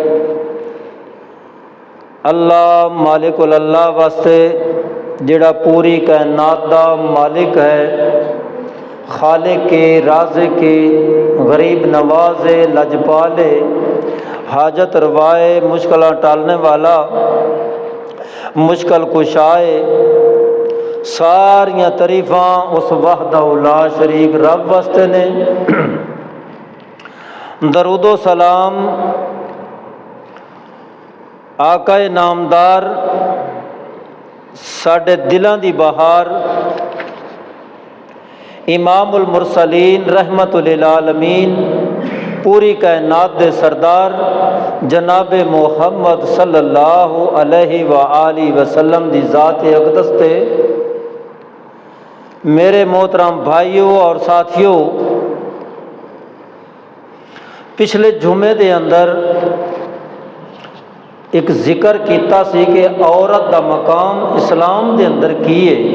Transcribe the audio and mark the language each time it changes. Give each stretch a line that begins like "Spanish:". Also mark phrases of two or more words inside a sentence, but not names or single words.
Arabic: الله مالك
Punjabi: اللہ واسطے جہڑا پوری کائنات دا مالک ہے، خالق کے رازق کے غریب نوازے لجپالے حاجت روائے مشکل ٹالنے والا مشکل کشائے ساریاں تعریفاں اس
Arabic: وحده لا شريك
Punjabi: رب واسطے نے. درود و سلام آقائے نامدار ساڈے دلاں دی بہار امام
Arabic: المرسلين رحمة للعالمين
Punjabi: پوری کائنات دے سردار جناب محمد
Arabic: صلى الله عليه وآله وسلم
Punjabi: دی ذات اقدس تے میرے محترم بھائیو اور ساتھیو، پچھلے جمعے دے اندر ایک ذکر کیا سی کہ عورت کا مقام اسلام کے اندر کی ہے.